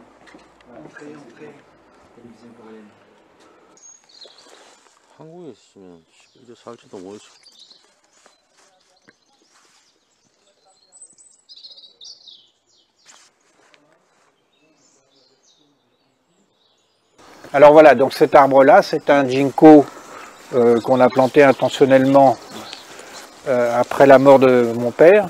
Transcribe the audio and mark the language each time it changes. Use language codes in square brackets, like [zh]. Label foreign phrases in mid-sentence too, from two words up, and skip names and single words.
[fr] Entrez. télévision coréenne. [ko] 한국에 있으면 이제 살지도 모르지. [fr] Alors voilà, donc cet arbre-là, c'est un ginkgo qu'on a planté intentionnellement après la mort de mon père.